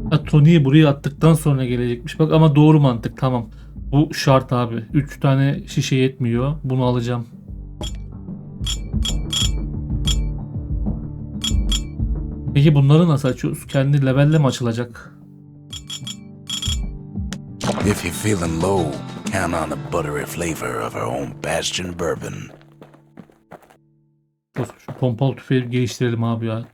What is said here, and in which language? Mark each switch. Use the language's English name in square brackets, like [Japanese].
[Turkish] Tony'yi buraya attıktan sonra gelecekmiş. Bak ama doğru mantık, tamam. Bu şart abi. 3 tane şişe yetmiyor. Bunu alacağım. Peki bunları nasıl açıyoruz? Kendi levelle mi açılacak? [English] If you're feeling low, count on the buttery flavor of our own Bastion bourbon. [Turkish] Şu pompalı tüfeği geliştirelim abi ya.